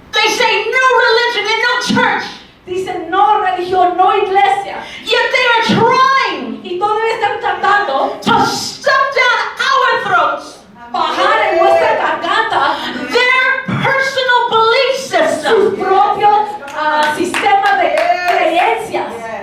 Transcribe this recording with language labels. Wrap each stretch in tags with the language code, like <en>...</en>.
<en>They say no religion and no church.</en> <es>Dicen no religión, no iglesia.</es> <en>Yet they are trying</en> <es>Y todavía están tratando</es> <en>to stuff down our throats</en> <es>bajar en nuestra garganta</es> <en>their personal belief</en> <es>su</es> <en>system.</en> <es>propio sistema de creencias.</es>